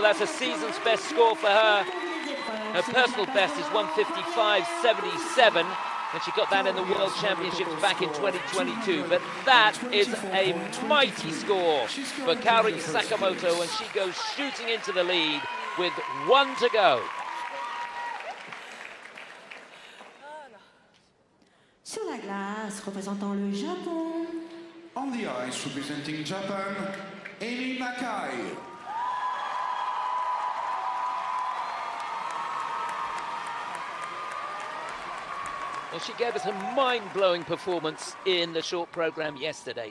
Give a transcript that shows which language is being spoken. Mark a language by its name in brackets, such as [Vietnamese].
[English] That's a season's best score for her. Her personal best is 155.77. And she got that in the World Championships back in 2022. But that is a mighty score for Kaori Sakamoto, and she goes shooting into the lead with 1 to go. [French] Sur la glace, représentant le Japon. [English] On the ice, representing Japan, Nakai. Well, she gave us a mind-blowing performance in the short program yesterday.